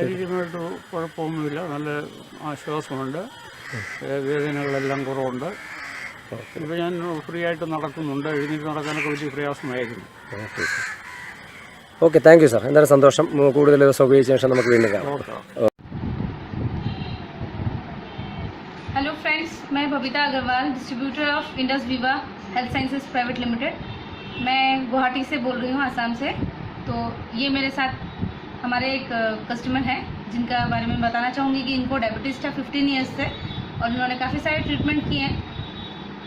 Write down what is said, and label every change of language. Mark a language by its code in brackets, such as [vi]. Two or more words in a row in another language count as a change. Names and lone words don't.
[ml] ശാരീരികമായിട്ട് കുഴപ്പമൊന്നുമില്ല, നല്ല ആശ്വാസമുണ്ട്, വേദനകളെല്ലാം കുറവുണ്ട്. ഇപ്പോൾ ഞാൻ ഫ്രീ ആയിട്ട് നടക്കുന്നുണ്ട്. എഴുന്നേറ്റ് നടക്കാനൊക്കെ വലിയ പ്രയാസമായിരുന്നു. [en] Okay, thank you sir. [ml] എന്തായാലും സന്തോഷം. കൂടുതൽ ദിവസം ഉപയോഗിച്ച ശേഷം നമുക്ക് വീണ്ടും കാണാം. [en] hello friends, मैं बबीता अग्रवाल, distributor of Indus Viva Health Sciences Private Limited. [hi] मैं गुवाहाटी से बोल रही हूँ, आसाम से। तो ये मेरे साथ हमारे एक कस्टमर हैं जिनका बारे में बताना चाहूँगी कि इनको डायबिटीज़ था 15 ईयर्स से, और इन्होंने काफ़ी सारे ट्रीटमेंट किए हैं।